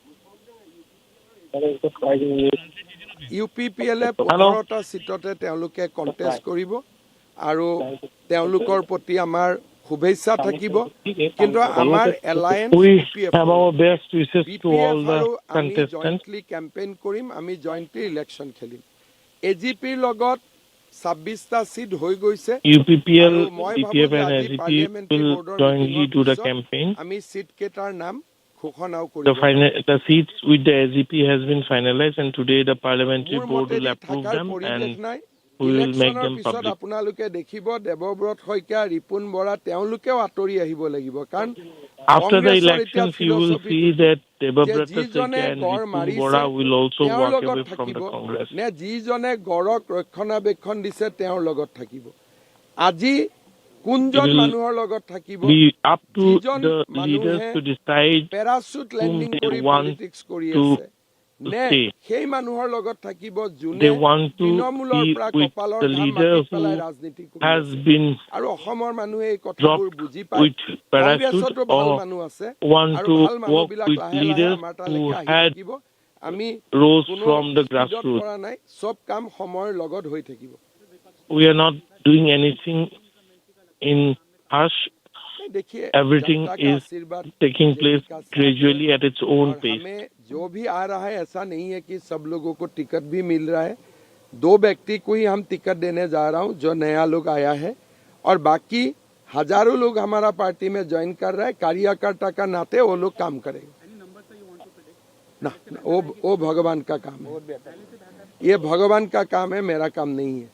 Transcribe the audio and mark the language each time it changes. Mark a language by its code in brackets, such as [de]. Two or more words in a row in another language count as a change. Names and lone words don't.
[as] UPPL 15টা সিটতে তেওঁলোকে কন্টেষ্ট কৰিব আৰু তেওঁলোকৰ প্ৰতি আমাৰ শুভেচ্ছা থাকিব কিন্তু আমাৰ [en] alliance jointly campaign [as] কৰিম আমি [en] jointly election [as] খেলিম AGPৰ লগত 26টা সিট হৈ গৈছে [en] UPPL, PPF and AGP will jointly do the campaign. [as] আমি সিট কেটাৰ নাম ঘোষণাও কৰিব [en] The seats with the AGP has been finalized and today the parliamentary board will approve them and we will make [as] ইলেকশ্যনৰ [en] them [as] পিছত [en] public. [as] আপোনালোকে দেখিব দেৱব্ৰত শইকীয়া ৰিপুন বৰা তেওঁলোকেও আঁতৰি আহিব লাগিব কাৰণ [en] After the [as] কংগ্ৰেছৰ এতিয়া [en] elections, you will see that Debabrata [as] যিজনে [en] Sekya and [as] গড় [en] Ripun [as] মাৰিছে [en] Bora will also [as] তেওঁৰ [en] walk [as] লগত [en] away from [as] থাকিব [en] the Congress. [as] নে যিজনে গড়ক ৰক্ষণাবেক্ষণ দিছে তেওঁৰ লগত থাকিব আজি কোনজন [en] It will [as] মানুহৰ লগত থাকিব [en] be up to [as] যিজন [en] the [as] মানুহে [en] leaders to decide [as] পেৰাচুট [en] whom [as] লেণ্ডিং [en] they [as] কৰি [en] want [as] পলিটিক্স কৰি [en] to [as] আছে নে [en] stay. [as] সেই মানুহৰ লগত থাকিব যোনে [en] They want to [as] তৃণমূলৰ [en] be [as] পৰা [en] with [as] কপালৰ [en] the [as] ঘাম [en] leader [as] মাটিত [en] who [as] পেলাই ৰাজনীতি কৰি [en] has [as] আছে [en] been [as] আৰু অসমৰ মানুহে এই কথাবোৰ [en] dropped [as] বুজি পায় [en] with parachute [as] কংগ্ৰেছতো ভাল [en] or [as] মানুহ আছে [en] want [as] আৰু [en] to [as] ভাল [en] work [as] মানুহবিলাক [en] with [as] লাহে লাহে [en] leaders [as] আমাৰ [en] who [as] তালৈকে আহি [en] had [as] থাকিব আমি [en] rose [as] কোনো [en] from the [as] স্পীডত [en] grassroots. [as] কৰা নাই সব কাম সময়ৰ লগত হৈ থাকিব [en] We are not doing anything in hush. [hi] देखिए [en] Everything [hi] जनता का [en] is [hi] आशीर्वाद [en] taking [hi] BJP [en] place [hi] का साथ है [en] gradually at its own [hi] और [en] pace. [hi] हमें जो भी आ रहा है ऐसा नहीं है कि सब लोगों को टिकट भी मिल रहा है 2 व्यक्ति को ही हम टिकट देने जा रहा हूं जो नया लोग आया है और बाकी हजारों लोग हमारा पार्टी में ज्वाइन कर रहा है कार्यकर्ता का नाते वो लोग काम करेंगे ना वो भगवान का काम है ये भगवान का काम है मेरा काम नहीं है